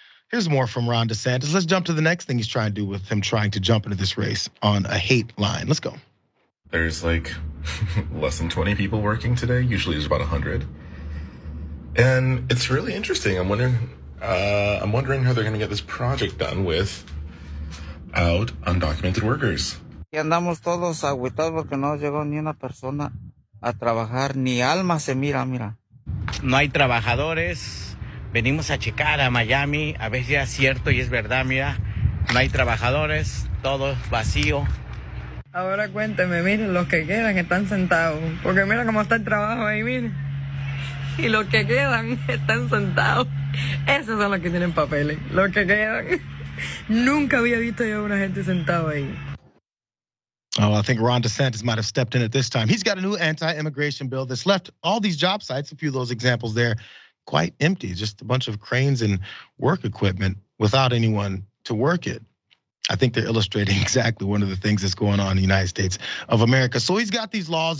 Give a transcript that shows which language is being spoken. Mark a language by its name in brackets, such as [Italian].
[English] Here's more from Ron DeSantis. Let's jump to the next thing he's trying to do with him trying to jump into this race on a hate line. Let's go. There's like less than 20 people working today. Usually there's about 100. And it's really interesting. I'm wondering how they're gonna get this project done without undocumented workers. [Spanish] Y andamos todos agüitados porque no llegó ni una persona a trabajar, ni alma se mira. No hay trabajadores. Venimos a checar a Miami, a ver si es cierto y es verdad, mira. No hay trabajadores, todo vacío. Ahora cuénteme, miren, los que quedan están sentados. Porque mira cómo está el trabajo ahí, miren. Y los que quedan están sentados. Esos son los que tienen papeles, los que quedan. Nunca había visto yo a una gente sentada ahí. [English] Oh, I think Ron DeSantis might have stepped in at this time. He's got a new anti-immigration bill that's left all these job sites, a few of those examples there, quite empty. Just a bunch of cranes and work equipment without anyone to work it. I think they're illustrating exactly one of the things that's going on in the United States of America. So he's got these laws.